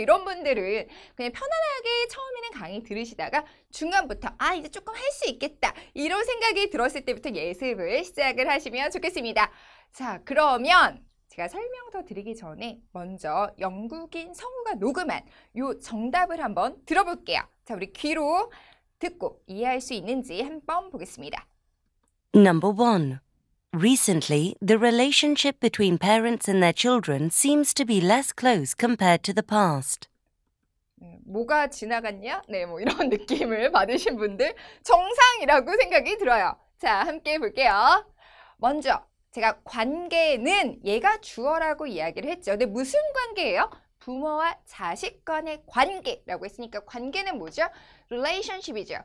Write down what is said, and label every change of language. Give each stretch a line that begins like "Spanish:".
Korean: 이런 분들은 그냥 편안하게 처음에는 강의 들으시다가 중간부터 이제 조금 할 수 있겠다 이런 생각이 들었을 때부터 예습을 시작을 하시면 좋겠습니다. 자, 그러면 제가 설명 더 드리기 전에 먼저 영국인 성우가 녹음한 요 정답을 한번 들어볼게요. 자, 우리 귀로 듣고 이해할 수 있는지 한번 보겠습니다.
English: Number 1. Recently, the relationship between parents and their children seems to be less close compared to the past.
Korean: 뭐가 지나갔냐? 네, 뭐 이런 느낌을 받으신 분들 정상이라고 생각이 들어요. 자, 함께 볼게요. 먼저 제가 관계는 얘가 주어라고 이야기를 했죠. 근데 무슨 관계예요? 부모와 자식 간의 관계라고 했으니까 관계는 뭐죠? relationship이죠.